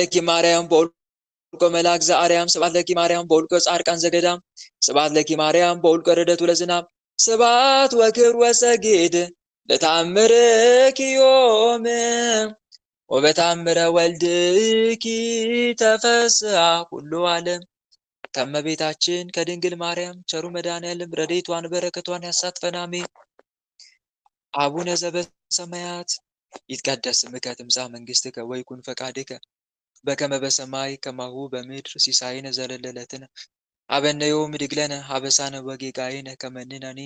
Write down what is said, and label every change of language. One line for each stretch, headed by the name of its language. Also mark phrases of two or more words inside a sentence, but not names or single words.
Geez: ለኪ ማርያም በውልቆ መልአክ ዘአርያም ስብሐት ለኪ ማርያም በውልቆ ጻድቃን ዘገዳም ስብሐት ለኪ ማርያም በውልቆ ረደቱ ለዝናብ ስብሐት ወክብር ወሰግድ ለተአምርኪ ዮም ወበተአምረ ወልድኪ ተፈስሐ ኩሉ ዓለም።
Amharic: ከእመቤታችን ከድንግል ማርያም ቸሩ መድኃኔዓለም ረድኤቷን በረከቷን ያሳትፈን አሜን።
Geez: አቡነ ዘበሰማያት ይትቀደስ ስምከ ትምጻእ መንግሥትከ ወይኩን ፈቃድከ በከመ በሰማይ ከማሁ በምድር ሲሳየነ ዘለለዕለትነ ሀበነ ዮም ኅድግ ለነ አበሳነ ወጌጋየነ ከመ ንሕነኒ